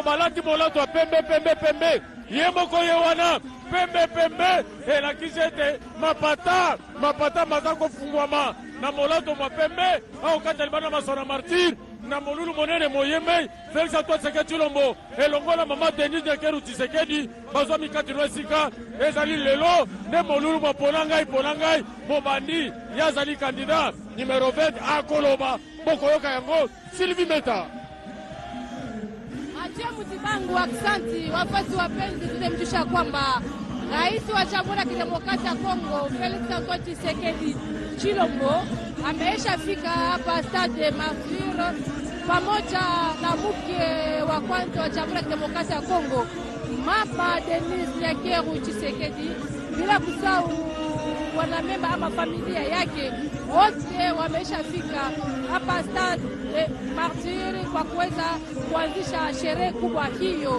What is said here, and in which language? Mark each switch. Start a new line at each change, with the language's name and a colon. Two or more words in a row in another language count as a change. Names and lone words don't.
Lingala: balati molato ya pembe ye moko ye wana pembe elakisi ete mapata maza kofungwama na molato mwa pembe akokata libanda masano ya martyr na molulu monene moyembe Félix Antoine Tshisekedi Tshilombo elongola mama Denis Nyankeru Tshisekedi bazwa mikati no esika ezali lelo nde molulu mopona ngai mobandi ye azali kandida numero 20 akoloba bokoyoka yango Sylvie Meta.
Swahili: Achia Mutibangu, aksanti wafasi wapenzi, tutemjusha kwamba Rais wa Jamhuri ya Kidemokrasia ya Kongo Félix Antoine Tshisekedi Tshilombo ameisha fika hapa Stade Martyr pamoja na mke wa kwanza wa Jamhuri ya Kidemokrasia ya Kongo mama Denis Nyankeru Tshisekedi, bila kusahau wanamemba ama familia yake wote wameisha fika hapa Stade Martyr kwa kuweza kuanzisha sherehe kubwa hiyo.